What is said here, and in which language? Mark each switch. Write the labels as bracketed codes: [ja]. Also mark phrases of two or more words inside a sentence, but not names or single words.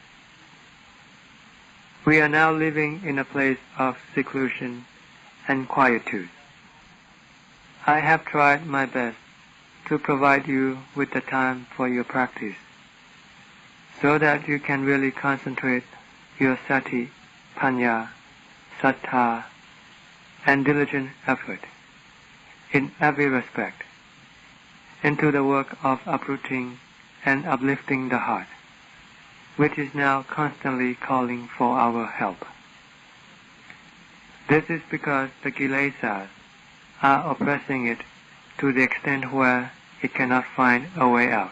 [en] We are now living in a place of seclusion and quietude. I have tried my best to provide you with the time for your practice, so that you can really concentrate your [pi] sati, panya, sattha, [en] and diligent effort in every respect into the work of uprooting and uplifting the heart, which is now constantly calling for our help. This is because the kilesas are oppressing it to the extent where it cannot find a way out.